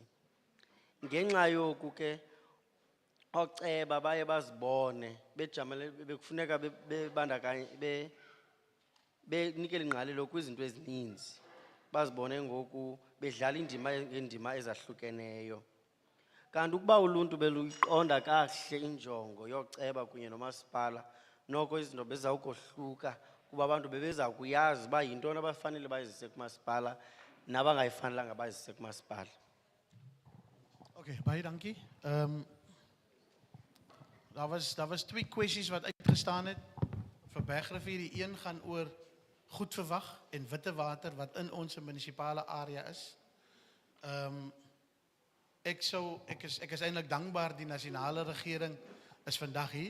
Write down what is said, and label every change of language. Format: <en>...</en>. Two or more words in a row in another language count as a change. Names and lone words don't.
<xh>Ngenxa yoku ke ooceba baye bazibone bejamele bekufuneka bebandakanye benikele ingqalelo kwizinto ezininzi, bazibone ngoku bedlala indima ezahlukeneyo. Kanti ukuba uluntu beluyiqonda kahle injongo yoceba kunye nomasipala, noko izinto bezawukohluka kuba abantu bebeza kuyazi uba yintoni abafanele bayizise kumasipala nabangayifanelanga bayizise kumasipala.</xh> <af>Okay, baie dankie. Daar was twee kwesties wat uitgestaan het vir Bergrivier. Die een gaan oor Goedverwag en Wittewater wat in onze municipale area is. Ek is eintlik dankbaar die nasionale regering is vandag hier.</af>